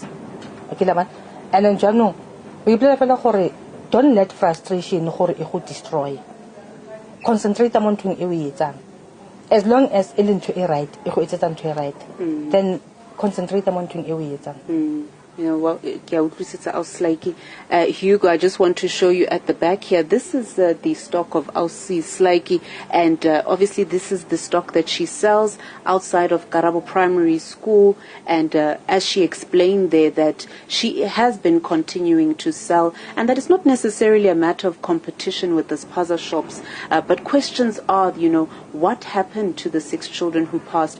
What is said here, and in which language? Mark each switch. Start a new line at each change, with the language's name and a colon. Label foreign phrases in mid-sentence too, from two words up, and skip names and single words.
English: Okay la man. And then jaanong we play
Tswana: fela gore
English: don't let frustration
Tswana: gore e go
English: destroy. Concentrate on thing
Southern Sotho: e o etsang.
English: As long as
Southern Sotho: e le ntho e right e go etsetsa ntho e right,
English: then concentrate on thing
Southern Sotho: e o etsang.
English: You know, well, Hugo, I just want to show you at the back here. This is the stock of Ausi Slaiki, and obviously this is the stock that she sells outside of Karabo Primary School. And as she explained there, that she has been continuing to sell, and that it's not necessarily a matter of competition with the SPAZA shops, but questions are, you know, what happened to the 6 children who passed?